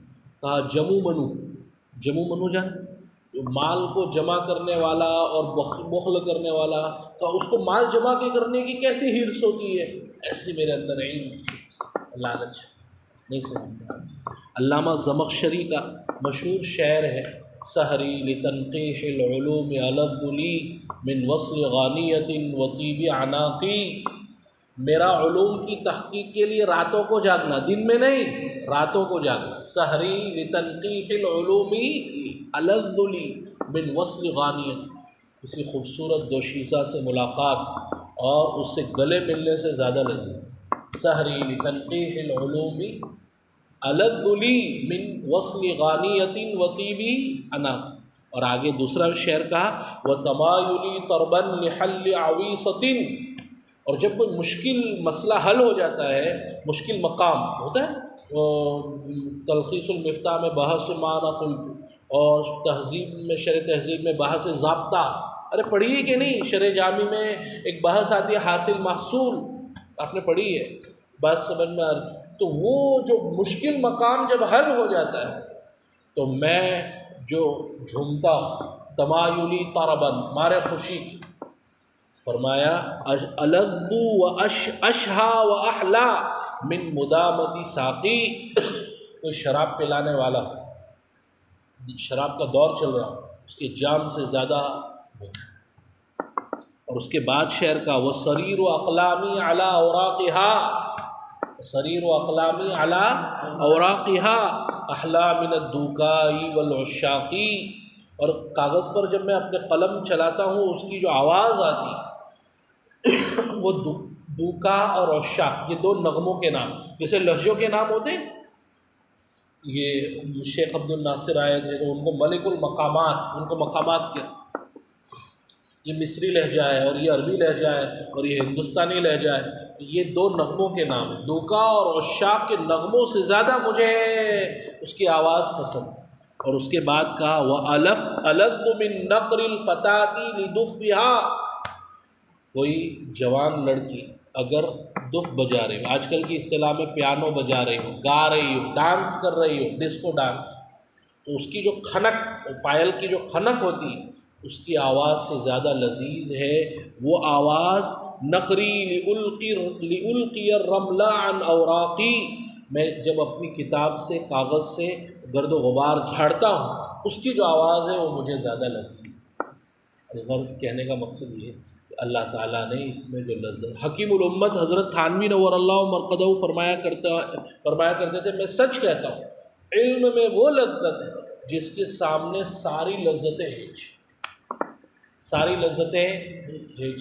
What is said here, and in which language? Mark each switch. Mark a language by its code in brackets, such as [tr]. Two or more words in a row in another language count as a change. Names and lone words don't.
[ur] کہا جمو منو جانتے جو مال کو جمع کرنے والا اور بخل کرنے والا، تو اس کو مال جمع کرنے کی کیسی حرص ہوتی ہے؟ ایسی میرے اندر علم کی حرص، لالچ نہیں سمجھتا۔ علامہ زمخشری کا مشہور شعر ہے، [ar] سحری لتنقیح العلوم الذ لی من وصل غانیۃ و طیب عناقی۔ [ur] میرا علوم کی تحقیق کے لیے راتوں کو جاگنا، دن میں نہیں، راتوں کو جاگنا۔ [ar] سحری لتنقیح العلوم الذ لی من وصل غانیۃ، [ur] کسی خوبصورت دوشیزہ سے ملاقات اور اس سے گلے ملنے سے زیادہ لذیذ۔ [ar] سحری لتنقیح العلوم الذ لی من وصل غانیۃ و طیب عناق۔ [ur] اور آگے دوسرا شعر کہا [ar] وتمایلی طربا لحل عویصۃ۔ [ur] اور جب کوئی مشکل مسئلہ حل ہو جاتا ہے، مشکل مقام ہوتا ہے، تلخیص المفتاح میں بحث معنی قلت، اور تہذیب میں شرح تہذیب میں بحث ضابطہ، ارے پڑھیے کہ نہیں، شرح جامی میں ایک بحث آتی ہے حاصل محصول، آپ نے پڑھی ہے، بات سمجھ میں آ رہی۔ تو وہ جو مشکل مقام جب حل ہو جاتا ہے تو میں جو جھومتا ہوں، [ar] تمایلی طربا، [ur] مارے خوشی کی، فرمایا [ar] الذ و اشہا و احلا من مدامتی ساقی۔ [ur] کوئی شراب پلانے والا، شراب کا دور چل رہا، اس کے جام سے زیادہ۔ اور اس کے بعد شعر کا [ar] وسریر و اقلامی علی اوراقہا، سریر و اقلامی علی اوراقہا احلا من الدوکاء والعشاقی۔ [ur] اور کاغذ پر جب میں اپنے قلم چلاتا ہوں اس کی جو آواز آتی وہ دوکا اور عشاق، یہ دو نغموں کے نام، جیسے لہجوں کے نام ہوتے ہیں۔ یہ شیخ عبد الناصر آئے تھے تو ان کو [ar] ملک المقامات، [ur] ان کو مقامات کے، یہ مصری لہجہ ہے اور یہ عربی لہجہ ہے اور یہ ہندوستانی لہجہ ہے، یہ دو نغموں کے نام ہیں۔ دوکا اور عشاق کے نغموں سے زیادہ مجھے اس کی آواز پسند۔ اور اس کے بعد کہا [ar] وَأَلَذُّ مِن نَقْرِ الْفَتَاةِ لِدُفِّهَا۔ [ur] کوئی جوان لڑکی اگر دف بجا رہی ہو، آج کل کی اصطلاح میں پیانو بجا رہی ہو، گا رہی ہو، ڈانس کر رہی ہو، [en] disco dance, [ur] تو اس کی جو کھنک، پائل کی جو کھنک ہوتی ہے اس کی آواز سے زیادہ لذیذ ہے وہ آواز [ar] نقری لِأُلْقِيَ الرَّمْلَ عَنْ اوراقی۔ [ur] میں جب اپنی کتاب سے، کاغذ سے گرد و غبار جھاڑتا ہوں، اس کی جو آواز ہے وہ مجھے زیادہ لذیذ ہے۔ غرض کہنے کا مقصد یہ ہے کہ اللہ تعالیٰ نے اس میں جو لذت، حکیم الامت حضرت تھانوی [ar] نور اللہ مرقدہ [ur] فرمایا کرتے تھے، میں سچ کہتا ہوں علم میں وہ لذت ہے جس کے سامنے ساری لذتیں ہیچ، ساری لذتیں ہیچ۔